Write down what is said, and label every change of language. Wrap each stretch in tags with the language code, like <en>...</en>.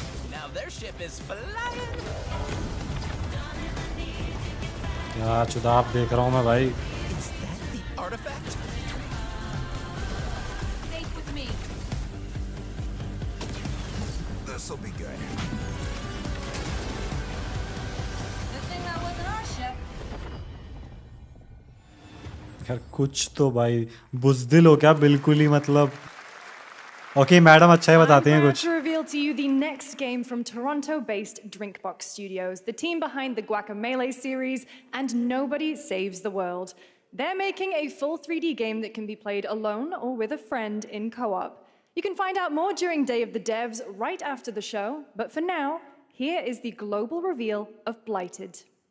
<en>Now their ship is flying.</en> <hi>क्या चुदाप देख रहा हूँ मैं भाई.</hi> <en>Is that the artifact? Stay with me. This'll be good. Good thing that wasn't our ship.</en> <hi>यार कुछ तो भाई बुज़दिल हो क्या बिल्कुल ही मतलब. Okay, मैडम अच्छा ही बताते हैं कुछ.</hi> <en>To reveal to you the next game from Toronto-based Drinkbox Studios, the team behind the Guacamelee series and Nobody Saves the World. They're making a full 3D game that can be played alone or with a friend in co-op. You can find out more during Day of the Devs right after the show, but for now, here is the global reveal of Blighted.</en>